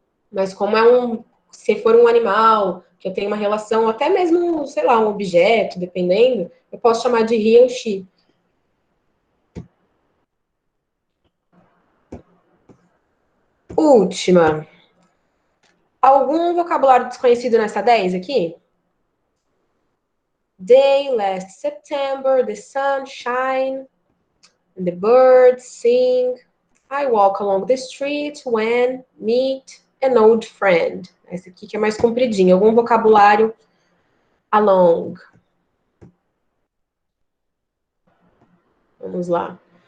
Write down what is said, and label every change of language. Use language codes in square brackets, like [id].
[pt] Mas como se for um animal que eu tenho uma relação, até mesmo, sei lá, um objeto, dependendo, eu posso chamar de he ou she. Última. Algum vocabulário desconhecido nessa 10 aqui? [en] Day, last September, the sun shine, and the birds sing. I walk along the street when meet an old friend. [pt] Essa aqui que é mais compridinha. Algum vocabulário along. Vamos lá.